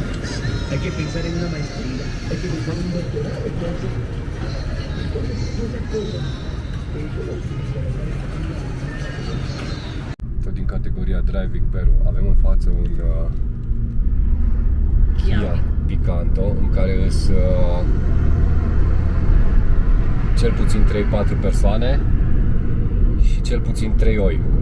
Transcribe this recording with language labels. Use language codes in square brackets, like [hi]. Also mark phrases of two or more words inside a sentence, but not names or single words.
[es] Hay que pensar en una maestría, hay que pensar en un doctorado, entonces muchas cosas. [ro] Tot din categoria Driving Peru. Avem în față un Kia Picanto în care îs cel puțin 3-4 persoane și cel puțin 3 oi.